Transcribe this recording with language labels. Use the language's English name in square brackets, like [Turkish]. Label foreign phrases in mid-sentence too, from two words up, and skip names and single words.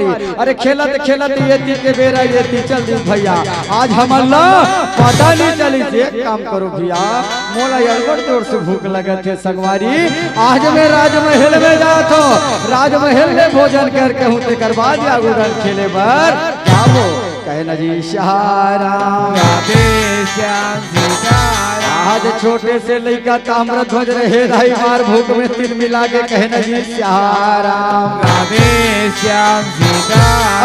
[Chhattisgarhi] अरे खेलत खेलत ये ती के बेरा ये ती चल दी भैया आज हमला पता नहीं चली से एक काम करो भैया मोला अड़बड़ जोर से भूख लगत है संगवारी। आज मैं राजमहल में जात हो राजमहल में भोजन करके हूँ ते करवा दिया गुड़न खेले बर जाबो कहे न जी सहाराम राधे श्याम सीताराम। आज छोटे से लड़का ताम्रध्वज रहे भाई मार भूख में तिल मिला के कहे न जी सहाराम राधे श्याम सीताराम।